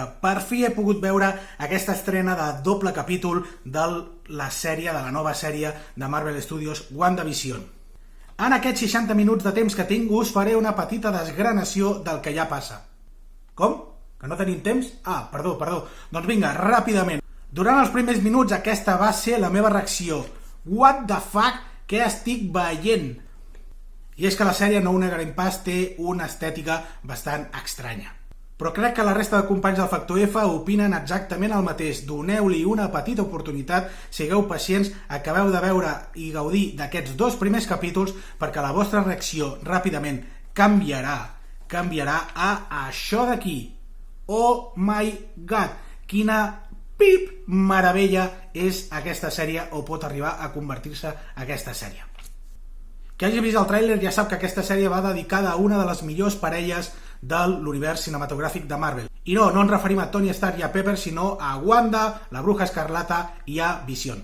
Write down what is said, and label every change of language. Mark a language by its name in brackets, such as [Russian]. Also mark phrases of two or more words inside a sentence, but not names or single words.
[Catalan] Per fi he pogut veure aquesta estrena de doble capítol de la nova sèrie de Marvel Studios, WandaVision. En aquests 60 minuts de temps que tinc us faré una petita desgranació del que ja passa. Com? Que no tenim temps? Ah, perdó. Doncs vinga, ràpidament. Durant els primers minuts aquesta va ser la meva reacció. [English] What the fuck? [Catalan] Què estic veient? I és que la sèrie, no ho negarem pas, té una estètica bastant estranya. Però crec que la resta de companys del Factor F opinen exactament el mateix. Doneu-li una petita oportunitat, sigueu pacients, acabeu de veure i gaudir d'aquests 2 primers capítols perquè la vostra reacció ràpidament canviarà a això d'aquí. [English] Oh my god! [Catalan] Quina meravella és aquesta sèrie, o pot arribar a convertir-se aquesta sèrie. Qui hagi vist el tràiler ja sap que aquesta sèrie va dedicada a una de les millors parelles de l'univers cinematogràfic de Marvel. I no ens referim a Tony Stark i a Pepper, sinó a Wanda, la Bruja Escarlata i a Vision.